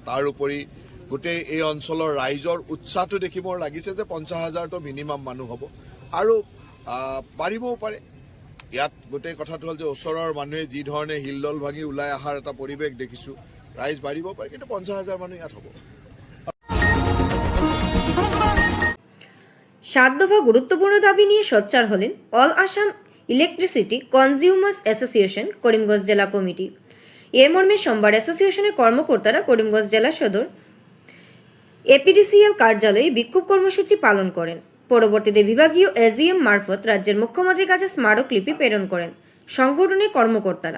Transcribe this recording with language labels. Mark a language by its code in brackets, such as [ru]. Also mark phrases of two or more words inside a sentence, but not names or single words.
[as] তাৰোপৰি গোটেই এই অঞ্চলৰ ৰাইজৰ উৎসাহটো দেখি মোৰ লাগিছে যে 50,000টো মিনিমাম মানুহ হ'ব আৰু বাঢ়িবও পাৰে। ইয়াত গোটেই কথাটো হ'ল যে ওচৰৰ মানুহে যি ধৰণে হিলদল ভাঙি ওলাই অহাৰ এটা পৰিৱেশ দেখিছোঁ, ৰাইজ বাঢ়িব পাৰে, কিন্তু 50,000 মানুহ ইয়াত হ'ব। [bn] 7 দফা গুরুত্বপূর্ণ দাবি নিয়ে সোচ্চার হলেন অল আসাম ইলেকট্রিসিটি কনজিউমার্স অ্যাসোসিয়েশন করিমগঞ্জ জেলা কমিটি। এ মর্মে সোমবার অ্যাসোসিয়েশনের কর্মকর্তারা করিমগঞ্জ জেলা সদর এপিডিসিএল কার্যালয়ে বিক্ষোভ কর্মসূচি পালন করেন। পরবর্তীতে বিভাগীয় এজিএম মারফত রাজ্যের মুখ্যমন্ত্রীর কাছে স্মারকলিপি প্রেরণ করেন সংগঠনের কর্মকর্তারা।